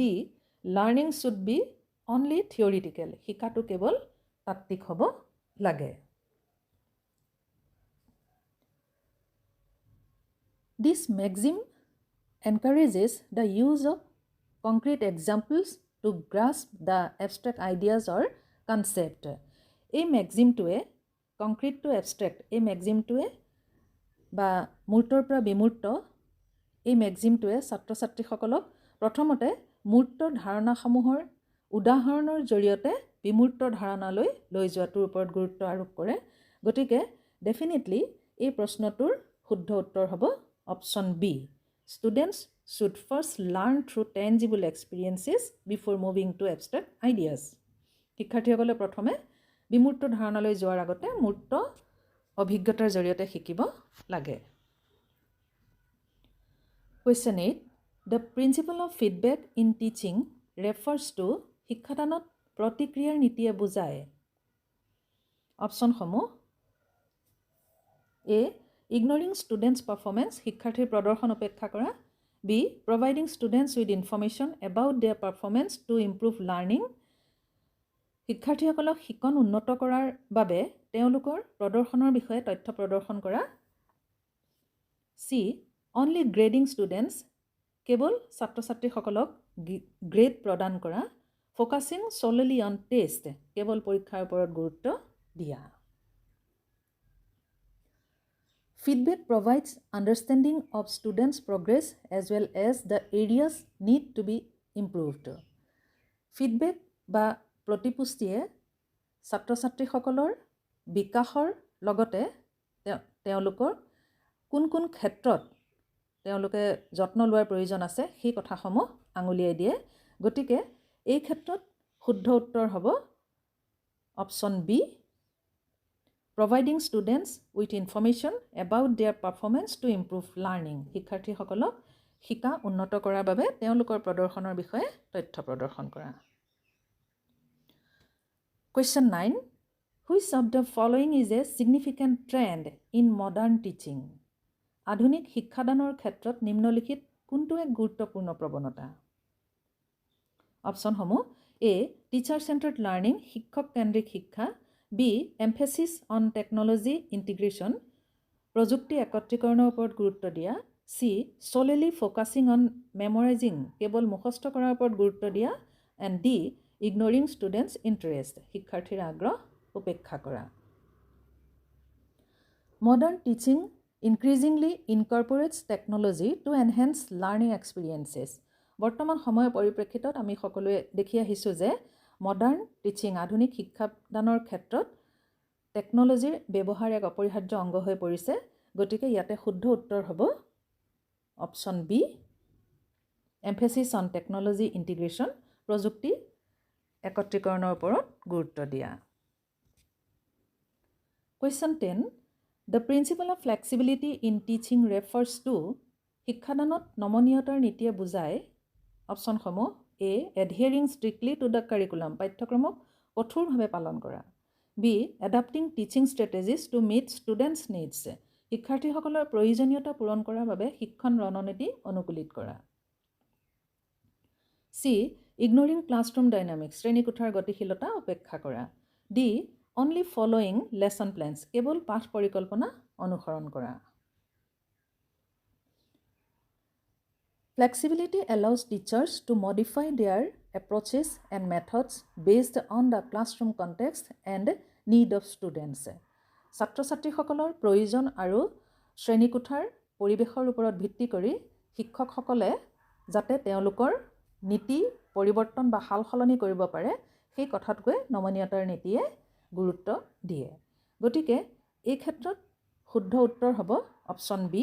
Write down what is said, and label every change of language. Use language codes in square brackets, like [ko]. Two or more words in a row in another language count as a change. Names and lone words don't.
[en] Learning should be only theoretical [as] শিকাটো কেৱল তাত্ত্বিক হ'ব লাগে [en] This maxim encourages the use of concrete examples to grasp the abstract ideas or [as] concept এই ম্যাক্সিমটোৱে [en] concrete to abstract [as] এই ম্যাক্সিমটোৱে বা মূৰ্তৰ পৰা বিমূৰ্ত এই ম্যাক্সিমটোৱে ছাত্ৰ-ছাত্ৰীসকলক প্ৰথমতে মূৰ্ত ধাৰণাসমূহৰ উদাহৰণৰ জৰিয়তে বিমূৰ্ত ধাৰণালৈ লৈ যোৱাটোৰ ওপৰত গুৰুত্ব আৰোপ কৰে গতিকে ডেফিনেটলি এই প্ৰশ্নটোৰ শুদ্ধ উত্তৰ হ'ব [en] option B students should first learn through tangible experiences before moving to abstract ideas [as] শিক্ষাৰ্থীসকলে প্ৰথমে বিমূৰ্ত ধাৰণালৈ যোৱাৰ আগতে মূৰ্ত অভিজ্ঞতাৰ জৰিয়তে শিকিব লাগে [en] Question 8 The principle of feedback in teaching refers to [as] শিক্ষাদানত প্ৰতিক্ৰিয়াৰ নীতিয়ে বুজায়? অপশ্যনসমূহ A. [en] Ignoring students' performance, [as] শিক্ষাৰ্থীৰ প্ৰদৰ্শন উপেক্ষা কৰা. [en] B. Providing students with information about their performance to improve learning. [as] শিক্ষাৰ্থীসকলক শিকন উন্নত কৰাৰ বাবে তেওঁলোকৰ প্ৰদৰ্শনৰ বিষয়ে তথ্য প্ৰদৰ্শন কৰা. [en] C. Only grading students, [as] কেৱল ছাত্ৰ ছাত্ৰীসকলক গ্ৰেড প্ৰদান কৰা. [en] Focusing solely on test, [as] কেৱল পৰীক্ষাৰ ওপৰত গুৰুত্ব দিয়া. [en] Feedback provides understanding of students' progress as well as the areas need to be improved. [as] Feedback বা প্ৰতিপুষ্টিয়ে ছাত্ৰ ছাত্ৰীসকলৰ বিকাশৰ লগতে তেওঁলোকৰ কোন কোন ক্ষেত্ৰত তেওঁলোকে যত্ন লোৱাৰ প্ৰয়োজন আছে সেই কথাসমূহ আঙুলিয়াই দিয়ে. গতিকে এই ক্ষেত্ৰত শুদ্ধ উত্তৰ হ'ব [en] option B. Providing students with information about their performance to improve learning. [as] শিক্ষাৰ্থীসকলক শিকা উন্নত কৰাৰ বাবে তেওঁলোকৰ প্ৰদৰ্শনৰ বিষয়ে তথ্য প্ৰদৰ্শন কৰা. [en] Question 9. Which of the following is a significant trend in modern teaching? [as] আধুনিক শিক্ষাদানৰ ক্ষেত্ৰত নিম্নলিখিত কোনটো এক গুৰুত্বপূৰ্ণ প্ৰৱণতা? [en] অপশ্যনসমূহ A. Teacher centered learning, [as] শিক্ষক কেন্দ্ৰিক শিক্ষা. [en] B. Emphasis on technology integration, [as] প্ৰযুক্তি একত্ৰীকৰণৰ ওপৰত গুৰুত্ব দিয়া. [en] C. Solely focusing on memorizing, [as] কেৱল মুখস্থ কৰাৰ ওপৰত গুৰুত্ব দিয়া. [en] And D. Ignoring students' interest, [as] শিক্ষাৰ্থীৰ আগ্ৰহ উপেক্ষা কৰা. [en] Modern teaching increasingly incorporates technology to enhance learning experiences. [as] বৰ্তমান সময়ৰ পৰিপ্ৰেক্ষিতত আমি সকলোৱে দেখি আহিছোঁ যে [en] modern teaching, [as] আধুনিক শিক্ষাদানৰ ক্ষেত্ৰত টেকনলজিৰ ব্যৱহাৰ এক অপৰিহাৰ্য অংগ হৈ পৰিছে. গতিকে ইয়াতে শুদ্ধ উত্তৰ হ'ব [en] option B. emphasis on technology integration, [as] প্ৰযুক্তি একত্ৰীকৰণৰ ওপৰত গুৰুত্ব দিয়া. [en] Question 10. The principle of flexibility in teaching refers to, [as] শিক্ষাদানত নমনীয়তাৰ নীতিয়ে বুজায়. [en] অপশ্যনসমূহ A. Adhering strictly to the curriculum, [as] পাঠ্যক্ৰমক কঠোৰভাৱে পালন কৰা. [en] B. Adapting teaching strategies to meet students' needs, [as] শিক্ষাৰ্থীসকলৰ প্ৰয়োজনীয়তা পূৰণ কৰাৰ বাবে শিক্ষণ ৰণনীতি অনুকূলিত কৰা. [en] C. Ignoring classroom dynamics, [as] শ্ৰেণীকোঠাৰ গতিশীলতা উপেক্ষা কৰা. [en] D. Only following lesson plans, [as] কেৱল পাঠ পৰিকল্পনা অনুসৰণ কৰা. [en] Flexibility allows teachers to modify their approaches and methods based on the classroom context and need of students. [as] ছাত্ৰ ছাত্ৰীসকলৰ প্ৰয়োজন আৰু শ্ৰেণীকোঠাৰ পৰিৱেশৰ ওপৰত ভিত্তি কৰি শিক্ষকসকলে যাতে তেওঁলোকৰ নীতি পৰিৱৰ্তন বা সাল সলনি কৰিব পাৰে সেই কথাতকৈ নমনীয়তাৰ নীতিয়ে গুৰুত্ব দিয়ে. গতিকে এই ক্ষেত্ৰত শুদ্ধ উত্তৰ হ'ব [en] option B.